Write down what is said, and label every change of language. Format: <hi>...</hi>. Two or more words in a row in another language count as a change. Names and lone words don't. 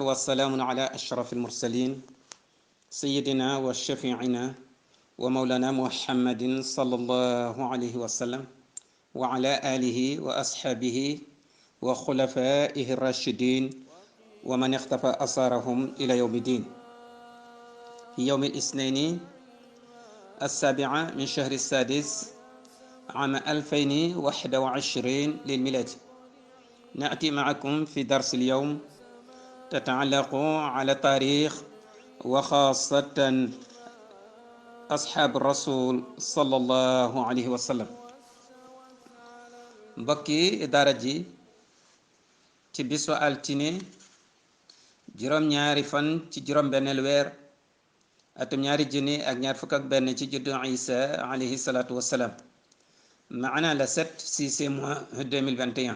<ar>والسلام على أشرف المرسلين سيدنا وشفيعنا ومولانا محمد صلى الله عليه وسلم وعلى آله وأصحابه وخلفائه الراشدين ومن اختفى أثارهم إلى يوم الدين في يوم الاثنين 7 من شهر السادس عام 2021 للميلاد. نأتي معكم في درس اليوم تتعلق على تاريخ وخاصة أصحاب الرسول صلى الله عليه وسلم.</ar> <wo>mbokki daara ji ci bisu altine juróom-ñaari fan ci juróom-benneelu weer atum ñaari junni ak ñaar fukk ak benn ci juddu Isa</wo> <ar>عليه الصلاة والسلام</ar> <wo>maana la 7 mois 2021.</wo>